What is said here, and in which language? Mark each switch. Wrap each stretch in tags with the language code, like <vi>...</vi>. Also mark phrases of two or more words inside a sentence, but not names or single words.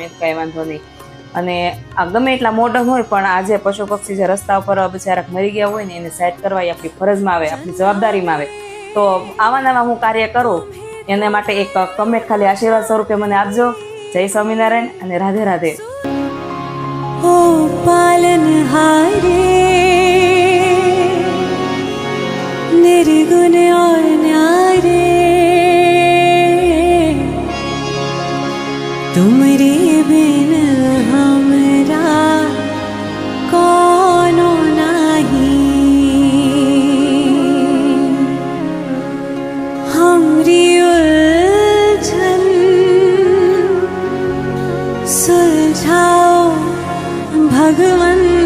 <gu>મેં કાંઈ વાંધો નહીં. અને આ ગમે એટલા મોડર્ન હોય પણ આજે પશુ પક્ષી જે રસ્તા ઉપર બિચારા મરી ગયા હોય ને એને સાઈડ કરવા એ આપણી ફરજમાં આવે, આપણી જવાબદારીમાં આવે. તો આવા નવા હું કાર્ય કરું એના માટે એક કમેન્ટ ખાલી આશીર્વાદ સ્વરૂપે મને આપજો. જય સ્વામિનારાયણ અને રાધે રાધે.</gu> <hi>ओ पालनहारे निर्गुण और न्यारे, तुमरे बिन हमरा कौनो नहीं, हमरी उलझन सुलझाओ भगवन,</hi>